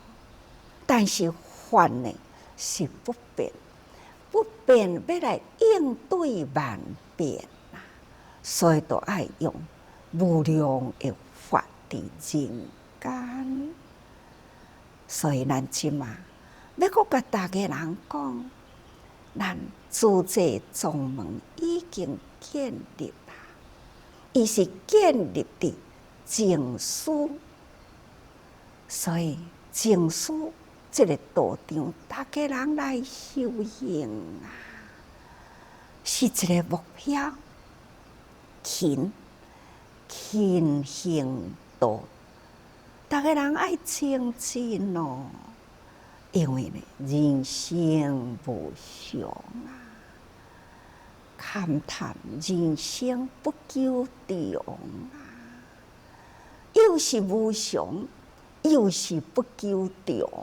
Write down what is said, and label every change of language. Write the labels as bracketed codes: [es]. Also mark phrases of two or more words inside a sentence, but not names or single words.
[nan] 但是法呢是不变，不变要来应对万变啊，所以都爱用无量的法伫人间。所以咱即马要阁甲大家人讲，咱自在宗门已经建立啦，伊是建立伫净思，所以净思这个道场，大家人来修行啊，是一个目标。勤行道，大家人爱精进哦，因为呢，人生无常啊，勘探人生不究竟啊，又是无常，又是不究竟。